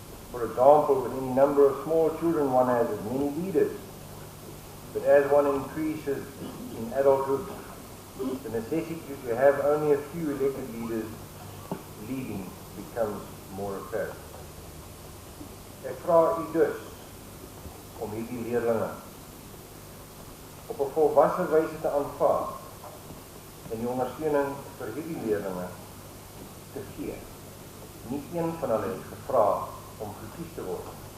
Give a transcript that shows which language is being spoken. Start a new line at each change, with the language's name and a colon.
English: For example, with any number of small children, one has as many leaders. But as one increases in adulthood, the necessity to have only a few elected leaders leading becomes more apparent.
Afrikaans: Ek vra u dus om hierdie leerlinge op 'n volwasse wyse te aanvaar en die ondersteuning vir hierdie leerlinge te gee. Nie een van hulle het gevra om gekies te word.